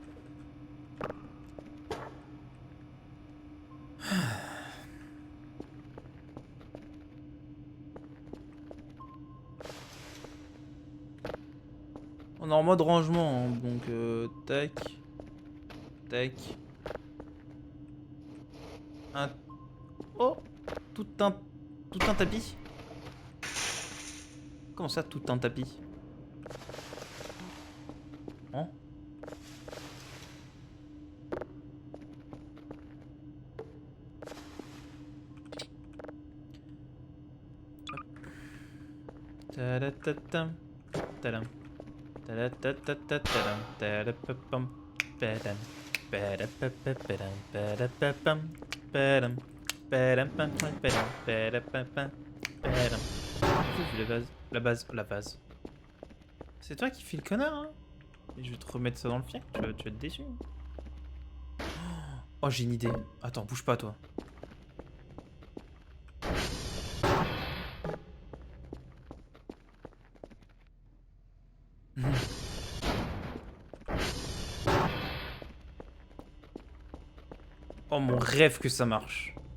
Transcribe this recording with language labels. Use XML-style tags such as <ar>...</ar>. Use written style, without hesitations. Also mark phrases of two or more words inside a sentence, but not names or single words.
<fr>On est en mode rangement, hein, donc tac, tac. Un... Oh, tout un tapis. Comment ça, tout un tapis? Hein? Tadatatam, tadam, tadatatatatadam, tadapapam, padam, padapapapam, padapapam, padam, padam, padam, padapapam, padam. J'ai vu la base. C'est toi qui fais le connard, hein? Et je vais te remettre ça dans le fiac, tu vas être déçu. Oh, j'ai une idée. Attends, bouge pas, toi. Oh, mon rêve que ça marche.</fr>